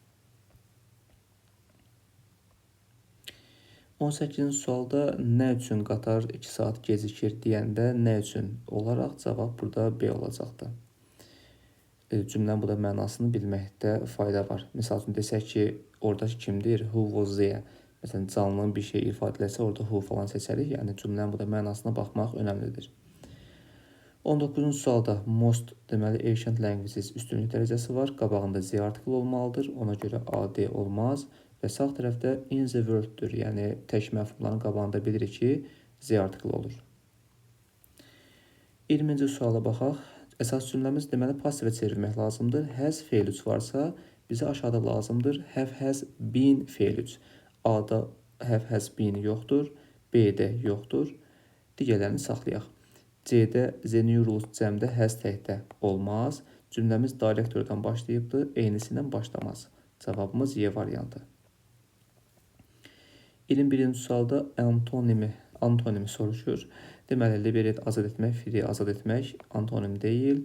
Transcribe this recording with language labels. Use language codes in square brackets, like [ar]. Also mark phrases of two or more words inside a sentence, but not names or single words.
[az] 18-ci sualda nə üçün qatar 2 saat gecikir deyəndə nə üçün olaraq cavab burada B olacaqdır. Cümlənin burada mənasını bilməkdə fayda var. Misal üçün desək ki, oradakı kimdir? [en] Who was there? [az] Məsələn, canlının bir şey ifadə edilsə, orada who falan seçərik. Yəni, cümlənin burada mənasına baxmaq önəmlidir. 19-cu sualda most deməli [en] ancient languages [az] üstünlük dərəcəsi var. Qabağında Z artiklı olmalıdır. Ona görə AD olmaz. Və sağ tərəfdə [en] in the world- [az] dür. Yəni, tək məfhumların qabağında bilirik ki, Z artiklı olur. 20-ci suala baxaq. Əsas cümləmiz deməli pasivə çevirmək lazımdır. Has feil 3 varsa, bizə aşağıda lazımdır. [en] Have has been feil 3. [az] A-da [en] have has been [az] yoxdur. B-də yoxdur. Digərlərini saxlayaq. C-də [en] the new rules [az] cəmdə has təkdə olmaz. Cümləmiz direktordan başlayıbdır. Eynisi ilə başlamaz. Cavabımız Y variantı. 21-ci sualda antonimi soruşur. Deməli, liberate azad etmək, free azad etmək antonim deyil.